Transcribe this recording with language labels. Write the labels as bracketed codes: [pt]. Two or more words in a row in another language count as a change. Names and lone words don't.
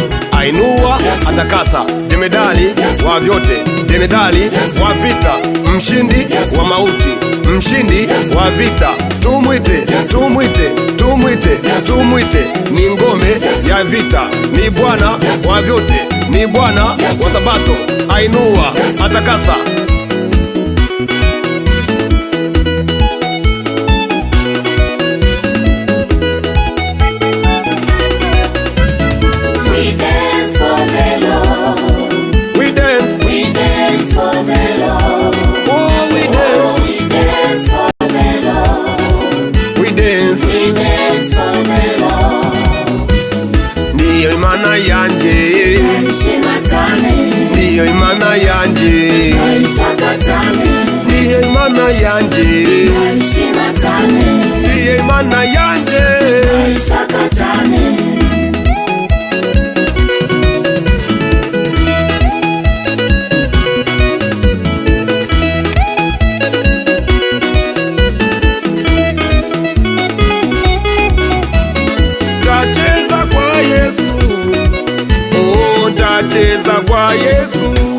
[sw] Ainua, atakasa, jemedali wa vyote, jemedali wa vita, mshindi wa mauti, mshindi wa vita. Tumwite, tumwite, tumwite, tumwite, ni ngome ya vita, ni Bwana wa vyote, ni Bwana wa sabato. Ainua, atakasa. [en] we dance for the Lord, We dance, we dance for the Lord, oh we dance, we dance for the Lord, we dance. we dance for the Lord, [rn] Niyo Imana yanje, ndayishima cyane, niyo Imana yanje, ndayishaka cyane, niyo Imana yanje, ndayishima cyane, niyo Imana yanje. ndayishaka cyane. [sw] Tacheza kwa Yesu, oh tacheza kwa Yesu,